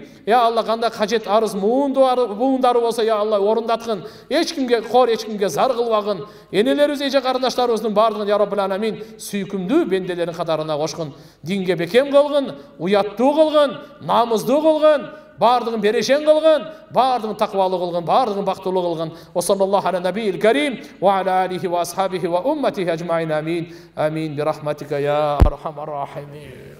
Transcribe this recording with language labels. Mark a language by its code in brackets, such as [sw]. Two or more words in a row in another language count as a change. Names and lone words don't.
[ky] Я Алла кандай кажет арыз муундары болсо я Алла орундаткын. Эч кимге кор, эч кимге зар кылбагын. Энелерибиз, эже карындаштарыбыздын баардыгын [ar] يا رب العالمين [ky] сүйкүмдүү бенделерин катарына кошкун. Динге бекем кылгын, уяттуу кылгын, намыздуу кылгын. [kk] Бардығын берешен қылғын, бардығын тақвалы қылғын, бардығын бақтылы қылғын. [ar] وصلى الله على النبي الكريم وعلى آله وأصحابه وأمته أجمعين. آمين. آمين. برحمتك يا أرحم الراحمين.